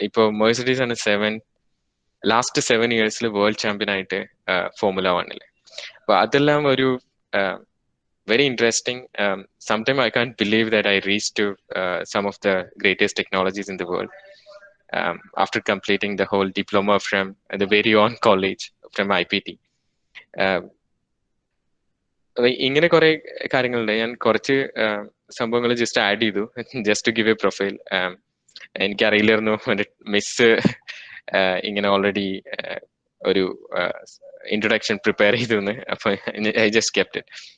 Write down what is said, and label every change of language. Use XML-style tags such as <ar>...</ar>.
<ml>ഇപ്പൊ മെഴ്സിഡീസ് ആണ് last 7 years world champion ആയിട്ട് ഫോർമുല 1. അപ്പൊ അതെല്ലാം ഒരു</ml> <en>very interesting. Sometimes I can't believe that I reached to some of the greatest technologies in the world after completing the whole diploma from the very own college from IPT.</en> <ml>ഇങ്ങനെ കുറെ കാര്യങ്ങളുണ്ട്. ഞാൻ കുറച്ച് സംഭവങ്ങൾ just add ചെയ്തു,</ml> <en>Just to give a profile.</en> <ml>എനിക്കറിയില്ലായിരുന്നു miss ഇങ്ങനെ already ഒരു ഇൻട്രൊഡക്ഷൻ പ്രിപ്പയർ ചെയ്തു എന്ന്.</ml> <en>അപ്പൊ I just kept it.</en>